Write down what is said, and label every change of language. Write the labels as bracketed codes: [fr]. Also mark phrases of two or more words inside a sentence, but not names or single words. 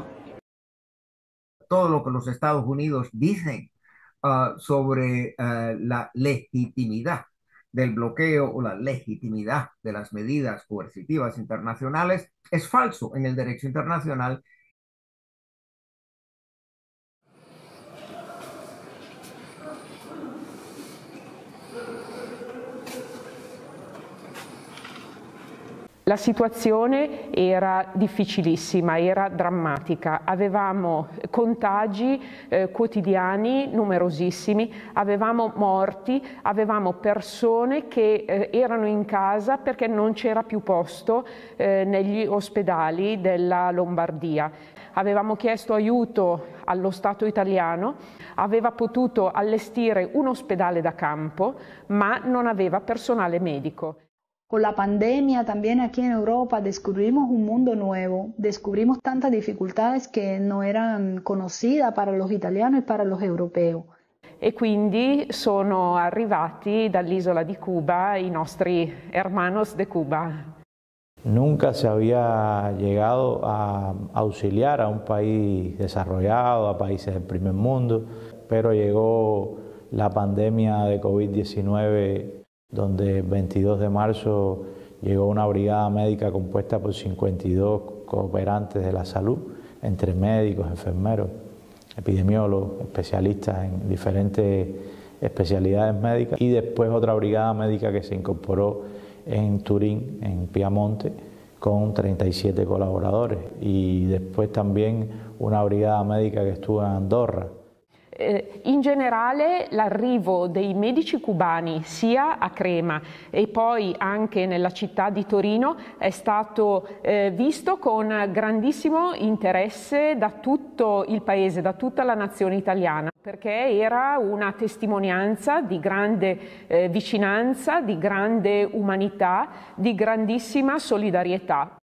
[es] Todo lo que los Estados Unidos dicen sobre la legitimidad del bloqueo o la legitimidad de las medidas coercitivas internacionales es falso en el derecho internacional. [it] La situazione era difficilissima, era drammatica, avevamo contagi quotidiani numerosissimi, avevamo morti, avevamo persone che erano in casa perché non c'era più posto negli ospedali della Lombardia. Avevamo chiesto aiuto allo Stato italiano, aveva potuto allestire un ospedale da campo, ma non aveva personale medico. [es] Con la pandemia también aquí en Europa descubrimos un mundo nuevo, descubrimos tantas dificultades que no eran conocidas para los italianos y para los europeos. [it] E quindi sono arrivati dall'isola di Cuba i nostri [es] hermanos de Cuba. Nunca se había llegado a auxiliar a un país desarrollado, a países del primer mundo, pero llegó la pandemia de COVID-19, donde el 22 de marzo llegó una brigada médica compuesta por 52 cooperantes de la salud, entre médicos, enfermeros, epidemiólogos, especialistas en diferentes especialidades médicas, y después otra brigada médica que se incorporó en Turín, en Piamonte, con 37 colaboradores, y después también una brigada médica che estuvo in Andorra. [it] In generale l'arrivo dei medici cubani sia a Crema e poi anche nella città di Torino è stato visto con grandissimo interesse da tutto il paese, da tutta la nazione italiana, perché era una testimonianza di grande vicinanza, di grande umanità, di grandissima solidarietà.